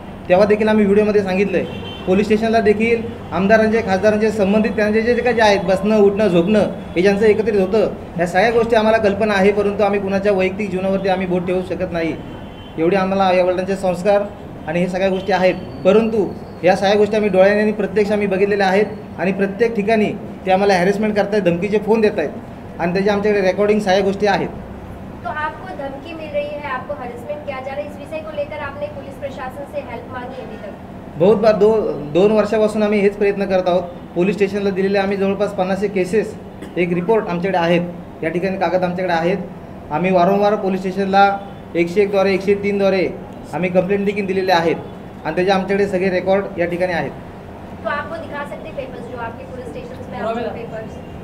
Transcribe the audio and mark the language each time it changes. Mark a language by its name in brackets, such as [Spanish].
[Marathi] तेव्हा देखील आम्ही व्हिडिओमध्ये सांगितलं आहे. पोलीस स्टेशनला देखील आमदारांचे, खासदारांचे, संबंधित त्यांचे जे काही आहेत, बसणं उठणं झोपणं हे ज्यांचं एकत्रित होतं, ह्या सगळ्या गोष्टी आम्हाला कल्पना आहे, परंतु आम्ही कुणाच्या वैयक्तिक जीवनावरती आम्ही बोट ठेवू शकत नाही. एवढे आम्हाला आईवडिलांचे संस्कार आणि हे सगळ्या गोष्टी आहेत, परंतु या सगळ्या गोष्टी आम्ही डोळ्याने आणि प्रत्यक्ष आम्ही बघितलेल्या आहेत आणि प्रत्येक ठिकाणी ते आम्हाला हॅरेसमेंट करतायत, धमकीचे फोन देत आहेत आणि त्याच्या आमच्याकडे रेकॉर्डिंग सगळ्या गोष्टी आहेत. [Hindi] तो आपको धमकी मिल रही है, आपको हरेसमेंट किया जा रहा है, इस विषय को लेकर आपने पुलिस प्रशासन से हेल्प मांगी अभी तक? बहुत बार [Marathi] 2 वर्षापासून आम्ही हेच प्रयत्न करत आहोत. पोलीस स्टेशनला दिलेले आम्ही जवळपास 50 केसेस, एक रिपोर्ट आमच्याकडे आहेत, या ठिकाणी कागद आमच्याकडे आहेत. आम्ही वारंवार पोलीस स्टेशनला 101 द्वारे 103 द्वारे आम्ही कंप्लेंट देखील दिलेले आहेत आणि त्याचे आमच्याकडे सगळे रेकॉर्ड या ठिकाणी आहेत. [Hindi] तो आपको दिखा सकते पेपर्स जो आपके पुलिस स्टेशन में आपके पेपर्स?